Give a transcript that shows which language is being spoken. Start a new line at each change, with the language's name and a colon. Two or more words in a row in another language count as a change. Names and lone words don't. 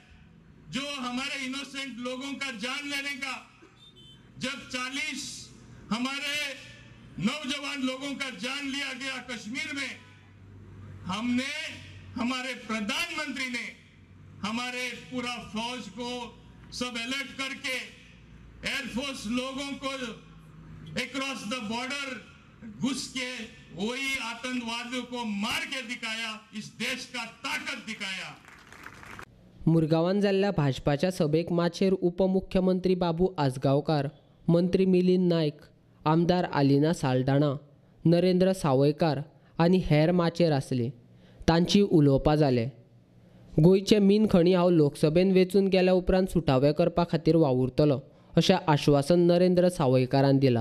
Hindi: जो हमारे इनोसेंट लोगों का जान लेने का, जब 40 हमारे नौजवान लोगों का जान लिया गया कश्मीर में, हमने, हमारे प्रधानमंत्री ने हमारे पूरा फौज को सब अलर्ट करके एयरफोर्स लोगों को
English: across the border
Hindi: घुस के वही आतंकवादियों को मार के दिखाया, इस देश का ताकत दिखाया।
Konkani: मुरगांवान जाल्ल्या भाजपाच्या सभेक माचेर उपमुख्यमंत्री बाबू आजगांवकार, मंत्री मिलिंद नायक, आमदार आलिना साल्ढाणा, नरेंद्र सावयकार आनी हेर माचेर आसलीं। तांची उलोवपां जालें। गोंयचे मीन खणी हांव लोकसभेन वेंचून गेल्या उपरांत सुटावे करपा खातीर वावुरतलों अशें आश्वासन नरेंद्र सावयकारान दिलां।